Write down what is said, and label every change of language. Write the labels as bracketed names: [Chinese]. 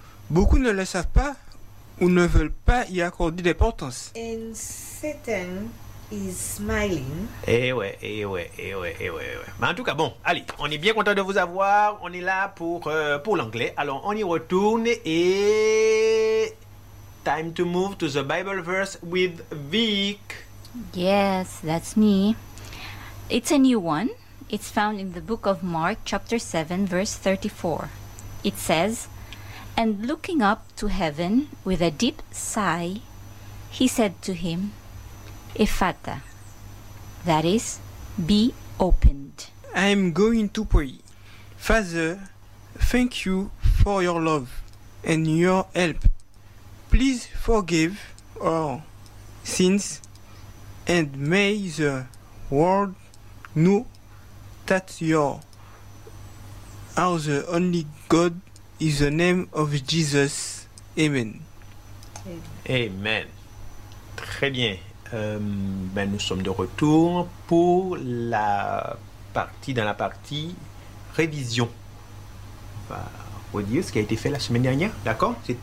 [French] Beaucoup ne le savent pas ou ne veulent pas y accorder d'importance. [English] And Satan is smiling. [French] Eh ouais. Mais en tout cas, bon, allez, on est bien content de vous avoir. On est là pour l'anglais. Alors, on y retourne et... [English] Time to move to the Bible verse with Vic. Yes, that's me. It's a new one. It's found in the book of Mark, chapter 7, verse 34. It says, "And looking up to heaven with a deep sigh, he said to him, 'Ephphatha,' that is, 'be opened.'" I'm going to pray. Father, thank you for your love and your help. Please forgive our sins and may the world know that you are the only God in the name of Jesus. Amen. [French] Amen. Très bien. Ben nous sommes de retour pour la partie dans la partie révision. On va redire ce qui a été fait la semaine dernière. D'accord?